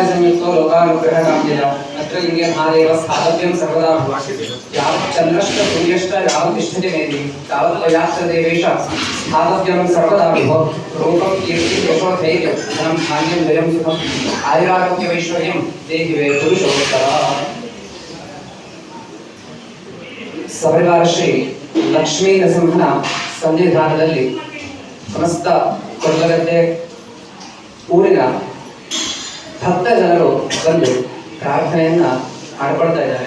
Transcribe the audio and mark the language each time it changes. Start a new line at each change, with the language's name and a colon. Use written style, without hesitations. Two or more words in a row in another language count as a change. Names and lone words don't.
Sanskrit: संयुक्तो लोकानुग्रहकाम्यया अत्र लिङ्गे महादेव स्थातव्यं सर्वदा यावत् चन्द्रश्च सूर्यश्च यावत् तिष्ठति मेदि तावत् वयात्र देवेश स्थातव्यं सर्वदा रूपं कीर्तिं यशो धैर्यं धनं धान्यं जयं सुखम् आयुरारोग्यमैश्वर्यं देहि वे पुरुषोत्तमः
Kannada: ಸಪರಿವಾರ ಶ್ರೀ ಲಕ್ಷ್ಮೀ ನರಸಿಂಹನ ಸನ್ನಿಧಾನದಲ್ಲಿ ಸಮಸ್ತ ಕೊಡ್ಲಗದ್ದೆ ಊರಿನ ಭಕ್ತ ಜನರು ಬಂದು ಪ್ರಾರ್ಥನೆಯನ್ನ ಮಾಡಿಕೊಳ್ತಾ ಇದ್ದಾರೆ.